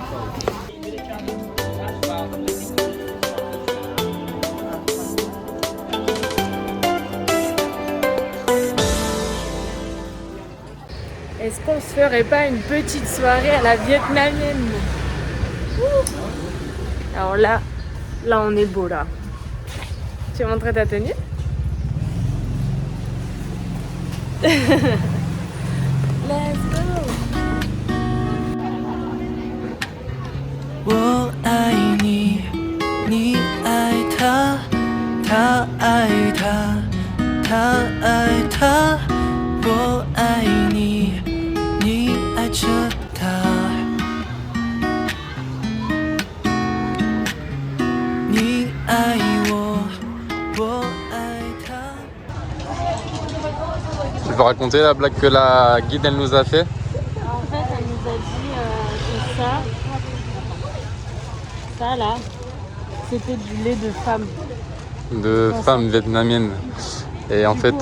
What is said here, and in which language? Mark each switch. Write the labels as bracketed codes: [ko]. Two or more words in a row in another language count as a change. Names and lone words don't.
[fr] Est-ce qu'on se ferait pas une petite soirée à la vietnamienne? Alors là on est beau là. Tu veux montrer ta tenue? [en] Let's go! [zh] 我爱你，你爱他，他爱他，他爱他。我爱你，你爱着他。你爱我，我爱他。 [fr] Tu peux raconter la blague que la guide elle nous a fait? En fait, elle nous a dit que ça là, c'était du lait de femme. De femme vietnamienne. Et en fait,